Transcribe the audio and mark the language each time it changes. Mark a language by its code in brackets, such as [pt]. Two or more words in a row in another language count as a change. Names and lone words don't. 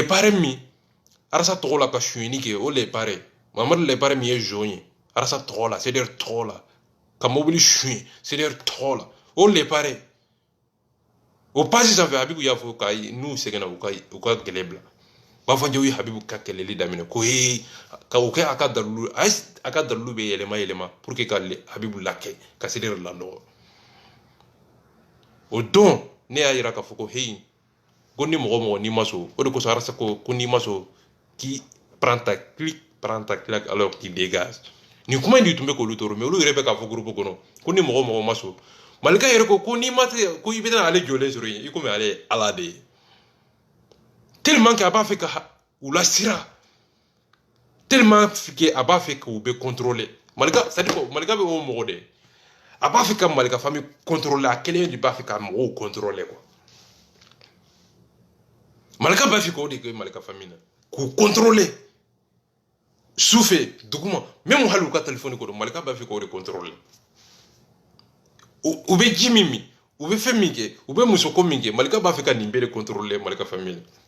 [bm] pare min Arasa tɔgɔ la ka suyɛni kɛ o le pare Mamadu le pare min ye zon ye Arasa tɔgɔ la CEDEAO tɔgɔ la ka mobili suyɛn CEDEAO tɔgɔ la o le pare o page sanfɛ Habibu y'a fɔ ka n'u sɛgɛnna u ka kɛlɛ bila bafanjaw ye Habibu ka kɛlɛli daminɛ ko ka o kɛ a ka dalilu bɛ yɛlɛma pour que ka Habibu lakɛ ka CEDEAO lanɔgɔ o don ne y'a yira k'a fɔ ko ko ni mɔgɔ n'i ma so o de kosɔn Arasa ko n'i ma so [fr] qui prend ta claque alors qu'il [bm] dégage ni kuma in de tun bɛ k'olu tɔɔrɔ mais olu yɛrɛ bɛ k'a fɔ groupe kɔnɔ ko ni mɔgɔ ma so Malika yɛrɛ ko n'i ma se ko i bɛ taa ale jɔlen sɔrɔ yen i komi ale ye Ala de ye [fr] tellement que [bm] a b'a fɛ ka u lasira [fr] tellement que [bm] a b'a fɛ k'u bɛ contrôler Malika [fr] c'est à dire [bm] Malika bɛ o mɔgɔ de a b'a fɛ ka Malika famille contrôler a kelen de b'a fɛ ka mɔgɔw contrôler quoi Malika b'a fɛ k'o de kɛ Malika famille na k'u contrôler su fɛ duguma même hali u ka téléphone kɔnɔ Malika b'a fɛ k'o de contrôler u bɛ ji min min u bɛ fɛn min kɛ u bɛ musoko min kɛ Malika b'a fɛ ka nin bɛɛ de contrôler Malika famille